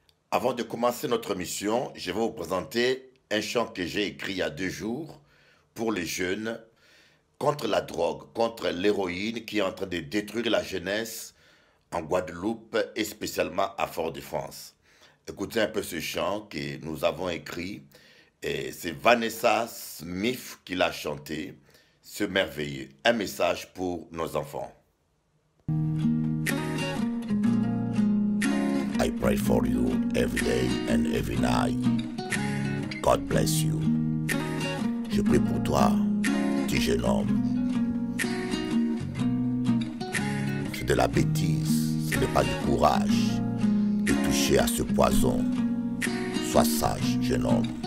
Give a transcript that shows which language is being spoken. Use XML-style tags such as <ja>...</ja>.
<fr>Avant de commencer notre mission, je vais vous présenter un chant que j'ai écrit il y a 2 jours pour les jeunes contre la drogue, contre l'héroïne qui est en train de détruire la jeunesse en Guadeloupe et spécialement à Fort-de-France. Écoutez un peu ce chant que nous avons écrit et c'est Vanessa Smith qui l'a chanté, ce merveilleux. Un message pour nos enfants.</fr> <en>I pray for you every day and every night. God bless you.</en> <fr>Je prie pour toi, petit jeune homme. C'est de la bêtise, ce n'est pas du courage de toucher à ce poison. Sois sage, jeune homme.</fr>